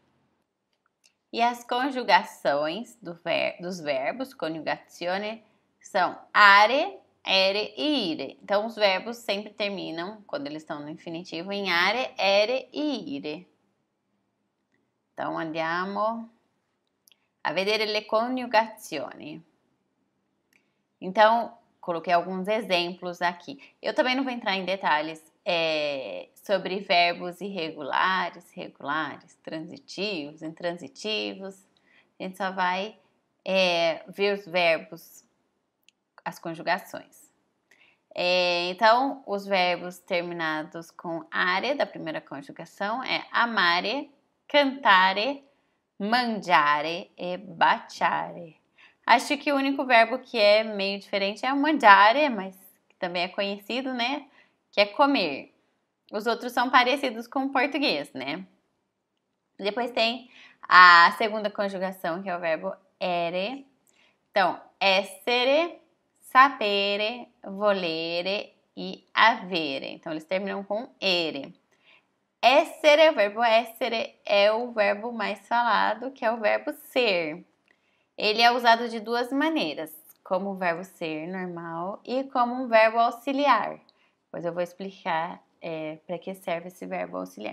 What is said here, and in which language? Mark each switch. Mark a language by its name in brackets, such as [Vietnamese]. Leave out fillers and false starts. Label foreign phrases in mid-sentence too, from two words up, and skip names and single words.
[Portuguese] E as conjugações dos verbos, conjugazione, são [Italian] are, ere e ire. [Portuguese] Então, os verbos sempre terminam, quando eles estão no infinitivo, em [Italian] are, ere e ire. [Portuguese] Então, [Italian] andiamo a vedere le coniugazioni. [Portuguese] Então, coloquei alguns exemplos aqui. Eu também não vou entrar em detalhes sobre verbos irregulares, regulares, transitivos, intransitivos. A gente só vai ver os verbos, as conjugações. Então, os verbos terminados com are, da primeira conjugação, é [Italian] amare, cantare, mangiare e baciare. [Portuguese] Acho que o único verbo que é meio diferente é o mangiare, mas que também é conhecido, né? Que é comer. Os outros são parecidos com o português, né? Depois tem a segunda conjugação, que é o verbo ere. Então, [Italian] essere, sapere, volere e avere. [Portuguese] Então, eles terminam com ere. Essere, o verbo essere, é o verbo mais falado, que é o verbo ser. Ele é usado de duas maneiras, como o verbo ser normal e como um verbo auxiliar. Depois eu vou explicar para que serve esse verbo auxiliar.